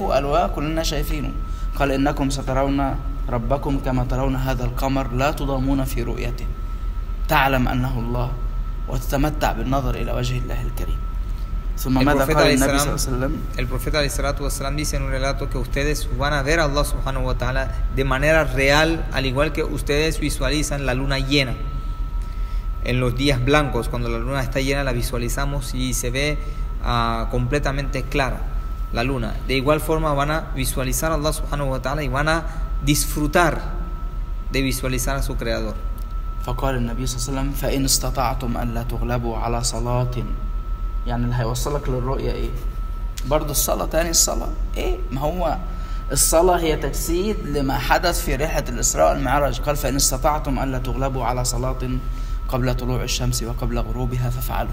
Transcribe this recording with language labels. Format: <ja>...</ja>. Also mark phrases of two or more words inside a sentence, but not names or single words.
<ar>قالوا كلنا شايفينه. قال إنكم سترون ربكم كما ترون هذا القمر لا تضامون في رؤيته، تعلم أنه الله وتتمتع بالنظر إلى وجه الله الكريم. ثم ماذا قال النبي صلى الله عليه وسلم؟</ar> <es>El profeta</es> <ar>عليه الصلاة والسلام</ar> <es>dice en un relato que ustedes van a ver a Allah</es> <ar>سبحانه وتعالى</ar> <es>de manera real, al igual que ustedes visualizan la luna llena. En los días blancos, cuando la luna está llena, la visualizamos y se ve completamente clara la luna. De igual forma van a visualizar a Allah</es> <ar>سبحانه وتعالى</ar> <es>y van a disfrutar de visualizar a su creador.</es> <ar>فقال النبي صلى الله عليه وسلم فإن استطعتم ألا تغلبوا على صلاة، يعني اللي هيوصلك للرؤية إيه؟ برضو الصلاة تاني الصلاة إيه؟ ما هو الصلاة هي تجسيد لما حدث في رحلة الإسراء والمعراج. قال فإن استطعتم ألا تغلبوا على صلاة قبل طلوع الشمس وقبل غروبها فافعلوا.</ar>